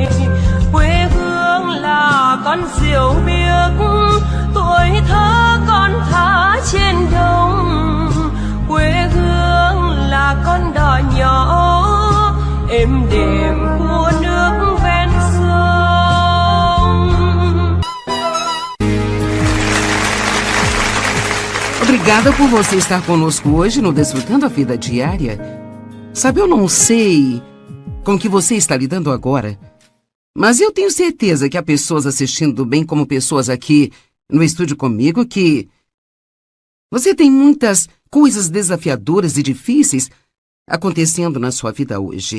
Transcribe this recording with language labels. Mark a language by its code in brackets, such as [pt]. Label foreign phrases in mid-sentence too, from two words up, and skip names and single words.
[vi] Quê hương là con diều biếc, tuổi thơ con thả trên đồng. Quê hương là con đò nhỏ êm đềm của nước ven sông. [pt] Obrigada por você estar conosco hoje no Desfrutando a Vida Diária. Sabe, eu não sei com que você está lidando agora, mas eu tenho certeza que há pessoas assistindo, bem como pessoas aqui no estúdio comigo, que você tem muitas coisas desafiadoras e difíceis acontecendo na sua vida hoje.